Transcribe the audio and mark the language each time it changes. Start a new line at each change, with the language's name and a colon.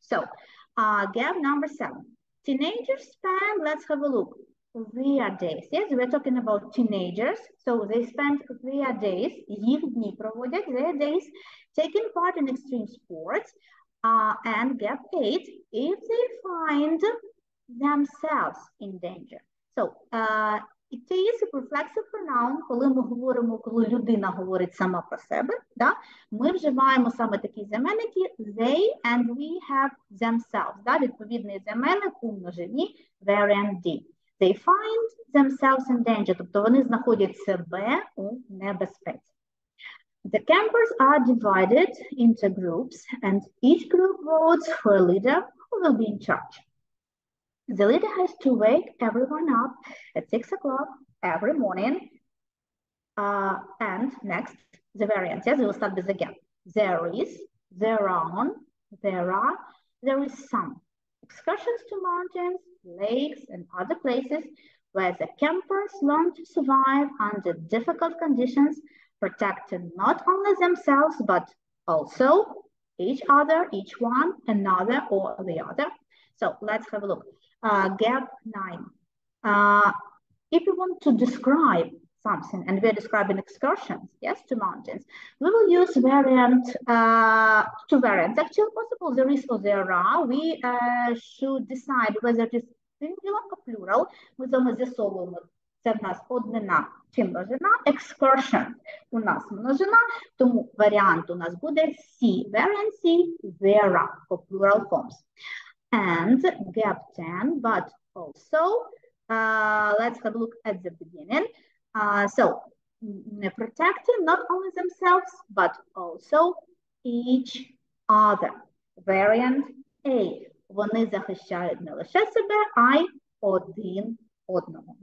English: So, gap number 7. Teenagers spend, let's have a look, their days. Yes, we're talking about teenagers. So they spend their days,
Ukrainian: їх дні проводять,
English: their days, taking part in extreme sports. And gap 8, if they find themselves in danger. So, it is a reflexive pronoun,
Ukrainian: коли ми говоримо, коли людина говорить сама про себе, да, ми вживаємо саме такі займенники
English: they and we have themselves,
Ukrainian: да, відповідний займенник у множині
English: variant D. They find themselves in danger,
Ukrainian: тобто вони знаходять себе у небезпеці.
English: The campers are divided into groups and each group votes for a leader who will be in charge. The leader has to wake everyone up at 6 o'clock every morning. And next, the variants. Yes, we will start with the gap. There is, there are, there is some. Excursions to mountains, lakes, and other places where the campers learn to survive under difficult conditions, protecting not only themselves, but also each other, each one, another, or the other. So let's have a look. Gap 9. If you want to describe something, and we're describing excursions, yes, to mountains, we will use variant, two variants. Actually, possible there is or there are. We should decide whether it is singular or plural.
Ukrainian: Ми з вами з'ясовуємо, це в нас однина чи множина. Excursion у нас множина, тому варіант у нас буде C.
English: Variant C, there are, for plural forms. And gap 10, but also, let's have a look at the beginning. So, protecting not only themselves, but also each other. Variant A.
Ukrainian: Вони захищають не лише себе, а й один одного.